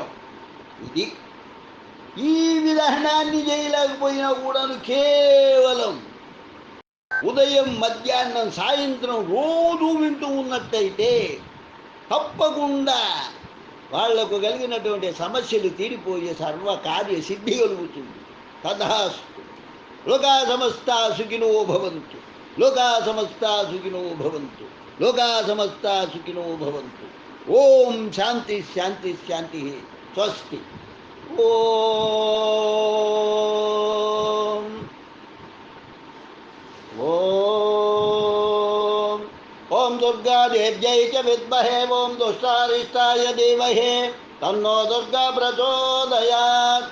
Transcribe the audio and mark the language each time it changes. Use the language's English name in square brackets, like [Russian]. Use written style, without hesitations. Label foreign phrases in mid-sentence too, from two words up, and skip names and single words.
[Telugu] ఇది ఈ విధానాన్ని చేయలేకపోయినా కూడాను కేవలం ఉదయం, మధ్యాహ్నం, సాయంత్రం రోజు వింటూ ఉన్నట్టయితే తప్పకుండా వాళ్లకు కలిగినటువంటి సమస్యలు తీరిపోయే సర్వకార్య సిద్ధి కలుగుతుంది. తథాస్తు. [Sanskrit] లోకా సమస్తా సుఖినో భవంతు. లోకా సమస్తా సుఖినో భవంతు. లోకా సమస్తా సుఖినో భవంతు. ఓం శాంతి శాంతి శాంతి. స్వస్తి. ఓం ఓం ఓం దుర్గాదేవ్యై చ విద్మహే ఓం దుష్టారిష్టాయ ధీమహి తన్నో దుర్గా ప్రచోదయాత్.